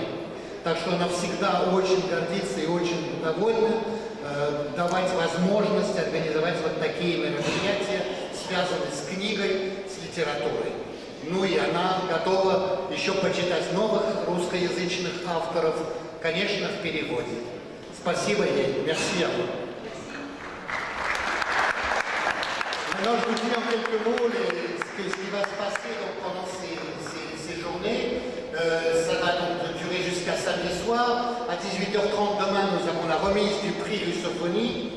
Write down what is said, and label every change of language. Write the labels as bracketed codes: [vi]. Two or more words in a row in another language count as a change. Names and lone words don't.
[ru] Так что она всегда очень гордится и очень довольна давать возможность организовать вот такие мероприятия, связанные с книгой, с литературой. Ну и она готова еще почитать новых русскоязычных авторов, конечно, в переводе. Спасибо ей. [fr] Merci à vous. Maintenant, je vous dis en quelques mots ce qui va se passer donc, pendant ces journées. Ça va donc durer jusqu'à samedi soir. À 18h30 demain, nous avons la remise du prix Russophonie.